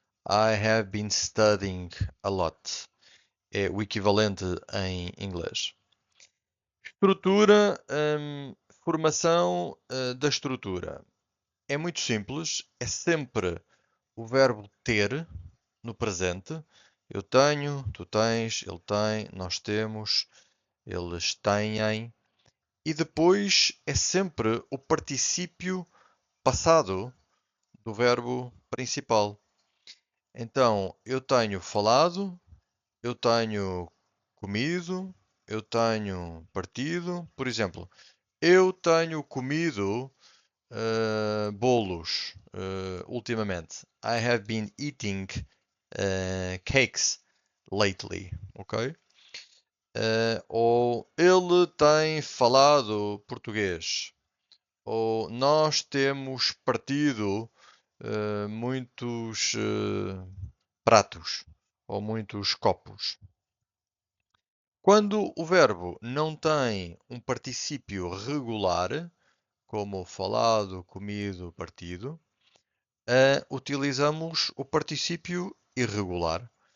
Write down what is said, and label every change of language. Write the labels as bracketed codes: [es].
[en] I have been studying a lot. [pt] É o equivalente em inglês. Estrutura, formação da estrutura. É muito simples, é sempre o verbo ter no presente. Eu tenho, tu tens, ele tem, nós temos, eles têm. E depois é sempre o particípio passado do verbo principal. Então, eu tenho falado, eu tenho comido, eu tenho partido. Por exemplo, eu tenho comido bolos ultimamente. [en] I have been eating cakes lately, ok? [pt] Ou ele tem falado português. Ou nós temos partido muitos pratos ou muitos copos. Quando o verbo não tem um particípio regular, como falado, comido, partido, utilizamos o particípio irregular.